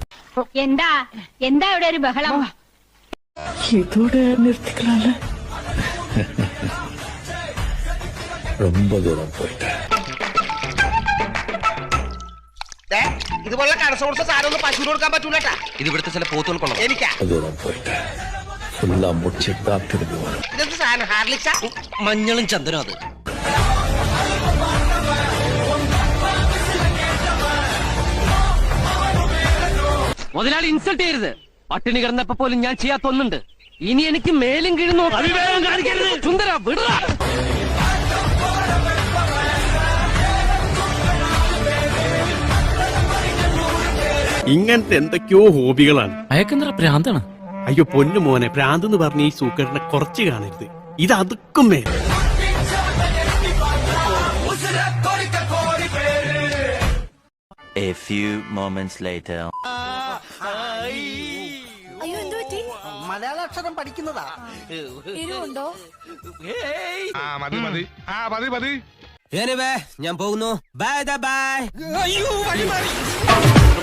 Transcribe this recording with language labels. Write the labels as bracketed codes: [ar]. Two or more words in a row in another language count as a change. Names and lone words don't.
[ml] എന്താ എന്താ ഇവിടെ ഒരു ബഹളം? ഇതോടെ നിർത്തിക്കലാല [ta] ரொம்ப தூரம் போயிட்டேன். [ml] ഇതുപോലുള്ള കടസോർച്ച സാധനം പശുവിന് കൊടുക്കാൻ പറ്റൂലട്ടാ. ഇത് ഇവിടുത്തെ ചില പോത്തുകൾക്കുള്ള എനിക്കാ [ta] தூரம் போயிட்டேன். ஃபுல்லா முடிச்சிட்டு தான் திரும்பி வரேன். [ml] ഇതെന്ത് സാധനം? ഹാർലിക്സാ? മഞ്ഞളും ചന്ദനം. അത് മുതലാളി ഇൻസൾട്ട് ചെയ്യരുത്. പട്ടിണി കിടന്നപ്പോ പോലും ഞാൻ ചെയ്യാത്ത ഒന്നുണ്ട്. ഇനി എനിക്ക് മേലും കീഴുന്നു അവിവേകം കാണിക്കരുത്. സുന്ദര വിട. ഇങ്ങനത്തെ എന്തൊക്കെയോ ഹോബികളാണ്. അയക്കെന്തറ പ്രാന്താണ്. അയ്യോ പൊന്നു മോനെ, ഭ്രാന്ത് എന്ന് പറഞ്ഞ ഈ സൂക്കറിനെ കുറച്ച് കാണരുത്. [ta] இது அதுக்கும் மே. [en] A few moments later. [ml] അയ്യോ എന്ത് പറ്റി? മലയാള അക്ഷരം പഠിക്കുന്നതാ. എരിവുണ്ടോ? ഞാൻ പോകുന്നു. ബൈ ബൈ.